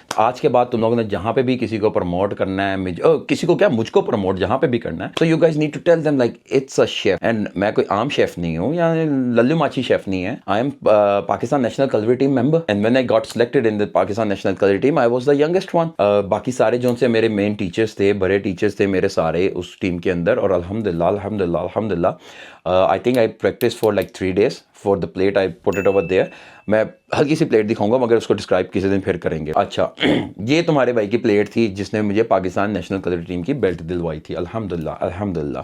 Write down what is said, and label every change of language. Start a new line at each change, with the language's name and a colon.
Hindi: आज के बाद तुम लोगों ने जहाँ पे भी किसी को प्रमोट करना है, किसी को क्या मुझको प्रमोट जहाँ पे भी करना है,
English: so you guys need to tell them like it's a chef,
Hindi: and मैं कोई आम शेफ नहीं हूँ या लल्लू माची शेफ नहीं है।
English: I am Pakistan national culinary team member, and when I got selected in the Pakistan national culinary team I was the youngest one।
Hindi: बाकी सारे जो से मेरे मेन टीचर्स थे, बड़े टीचर्स थे मेरे सारे उस टीम के अंदर, और अल्हम्दुलिल्लाह अल्हम्दुलिल्लाह अल्हम्दुलिल्लाह
English: I think I practiced for like 3 days for the plate I put it over there।
Hindi: मैं हल्की सी प्लेट दिखाऊंगा मगर उसको डिस्क्राइब किसी दिन फिर करेंगे। अच्छा ये तुम्हारे भाई की प्लेट थी जिसने मुझे पाकिस्तान नेशनल कलरी टीम की बेल्ट दिलवाई थी, अल्हम्दुलिल्लाह अल्हम्दुलिल्लाह।